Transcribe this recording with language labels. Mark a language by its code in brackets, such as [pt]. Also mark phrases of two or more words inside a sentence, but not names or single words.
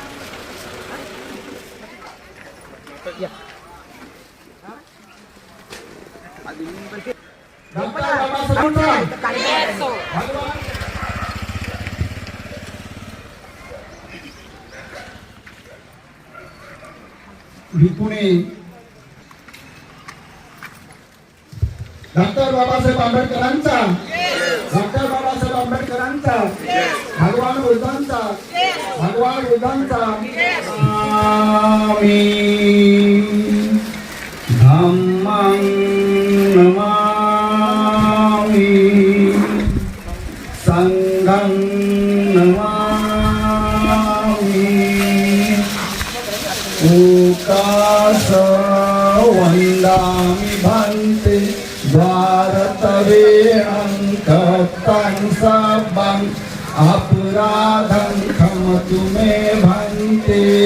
[mr] 325 भिकुणे डॉक्टर बाबासाहेब आंबेडकरांचा, डॉक्टर बाबासाहेब आंबेडकरांचा, भगवान बुद्धांचा, भगवान बुद्धांचा आम्ही [pi] धम्मं नमामि संघं नमामि ओकास वन्दामि भन्ते भारतवेणं कप्तं सब्बं अपराधं क्षमतु मे भन्ते